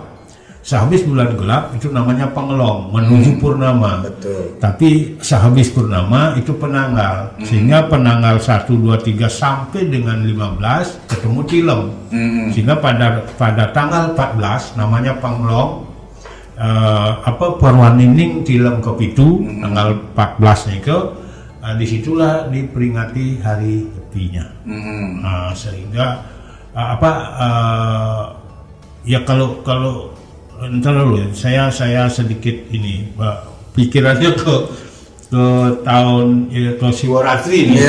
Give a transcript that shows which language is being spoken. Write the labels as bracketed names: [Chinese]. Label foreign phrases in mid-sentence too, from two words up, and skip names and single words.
[Indonesian] Sehabis bulan gelap itu namanya Pengelong, menuju purnama. Betul. Tapi sehabis purnama itu penanggal. Sehingga penanggal 1, 2, 3 sampai dengan 15 ketemu Tilem. Sehingga pada tanggal 14 namanya Pengelong. Perwanining Tilem kepitu, tanggal 14 itu, disitulah diperingati hari nyepinya. Sehingga ya kalau entar dulu saya sedikit ini pikirannya ke tahun ke Siwaratri ini.